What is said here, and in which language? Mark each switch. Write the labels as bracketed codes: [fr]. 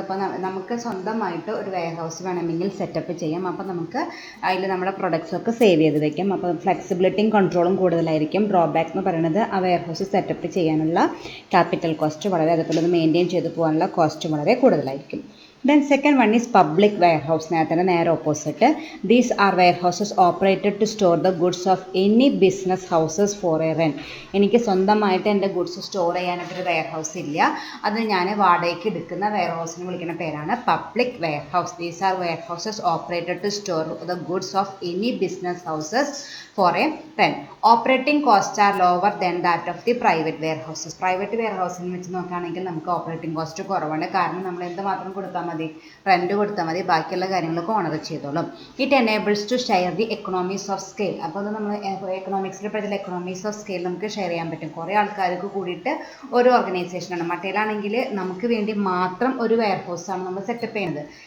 [ml] അപ്പോൾ നമുക്ക് സ്വന്തമായിട്ട് ഒരു വെയർ ഹൗസ് വേണമെങ്കിൽ സെറ്റപ്പ് ചെയ്യാം. അപ്പോൾ നമുക്ക് അതിൽ നമ്മുടെ പ്രൊഡക്ട്സൊക്കെ സേവ് ചെയ്ത് വെക്കാം. അപ്പോൾ ഫ്ലെക്സിബിലിറ്റിയും കൺട്രോളും കൂടുതലായിരിക്കും. ഡ്രോബാക്ക് എന്ന് പറയുന്നത് ആ വെയർ ഹൗസ് സെറ്റപ്പ് ചെയ്യാനുള്ള ക്യാപിറ്റൽ കോസ്റ്റ് വളരെ, അതുപോലെ അത് മെയിൻറ്റെയിൻ ചെയ്ത് പോകാനുള്ള കോസ്റ്റ് വളരെ കൂടുതലായിരിക്കും. [en] Then second one is public warehouse. [ml] നേരെ opposite. [en] These are warehouses operated to store the goods of any business houses for a rent. [ml] എനിക്ക് സ്വന്തമായിട്ട് എൻ്റെ ഗുഡ്സ് സ്റ്റോർ ചെയ്യാനായിട്ടൊരു വെയർ ഹൗസ് ഇല്ല, അത് ഞാൻ വാടകയ്ക്ക് എടുക്കുന്ന വെയർ ഹൗസിന് വിളിക്കുന്ന പേരാണ് public wear house. [en] These are warehouses operated to store the goods of any business houses for a rent. Operating costs are lower than that of the private warehouses. [ml] Private wear ഹൗസിന് വെച്ച് നോക്കുകയാണെങ്കിൽ നമുക്ക് operating cost കുറവാണ്. കാരണം നമ്മൾ എന്തുമാത്രം കൊടുത്താൽ മതി, rent കൊടുത്താൽ മതി, ബാക്കിയുള്ള കാര്യങ്ങളൊക്കെ ഓണർ ചെയ്തോളും. [en] It enables to share the economies of scale. [ml] അപ്പോൾ അത് നമ്മൾ എക്കണോമിക്സിൽ പഠിച്ച എക്കണോമീസ് ഓഫ് സ്കെയിൽ നമുക്ക് ഷെയർ ചെയ്യാൻ പറ്റും. കുറേ ആൾക്കാർക്ക് കൂടിയിട്ട് ഒരു ഓർഗനൈസേഷനാണ്. മറ്റേലാണെങ്കിൽ നമുക്ക് വേണ്ടി മാത്രം ഒരു വെയർ ഹൗസാണ് നമ്മൾ സെറ്റപ്പ് ചെയ്യുന്നത്.